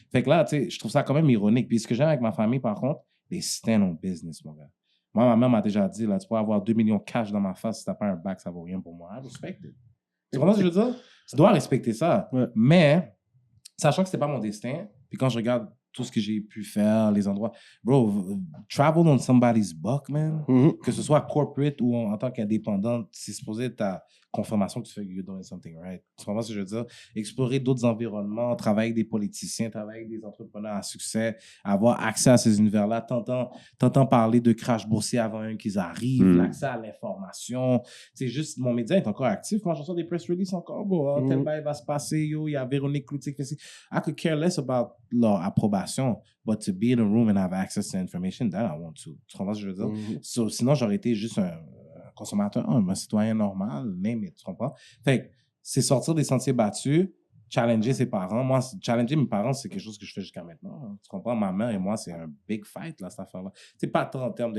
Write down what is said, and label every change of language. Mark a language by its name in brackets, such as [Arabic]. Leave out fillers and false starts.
[French] Fait que là, tu sais, je trouve ça quand même ironique. Puis ce que j'aime avec ma famille, par contre, les stand on business, mon gars. Moi, ma mère m'a déjà dit, là, tu pourrais avoir 2 millions de cash dans ma face si t'as pas un bac, ça vaut rien pour moi. I respect it. Tu comprends ce que je veux dire? Tu dois respecter ça. Ouais. Mais, sachant que c'était pas mon destin, puis quand je regarde tout ce que j'ai pu faire, les endroits. [English] Bro, travel on somebody's buck, man. [French] Que ce soit corporate ou en tant qu'indépendant, c'est supposé être ta confirmation que tu fais que you're doing something right. Tu comprends ce que je veux dire? Explorer d'autres environnements, travailler avec des politiciens, travailler avec des entrepreneurs à succès, avoir accès à ces univers-là, t'entends parler de crash boursier avant qu'ils arrivent, l'accès à l'information. C'est juste, mon média est encore actif. Quand je reçois des press releases encore, bro, tel bail va se passer, yo, il y a Véronique Cloutier qui fait ci. [English] I could care less about leur approbation, but to be in a room and have access to information, that I want to. [French] Tu comprends ce que je veux dire? So, sinon, j'aurais été juste un consommateur, un citoyen normal, name it, tu comprends? Fait que c'est sortir des sentiers battus, challenger ses parents. Moi, challenger mes parents, c'est quelque chose que je fais jusqu'à maintenant. Hein. Tu comprends? Ma mère et moi, c'est un big fight, là, cette affaire-là. C'est pas tant en termes de...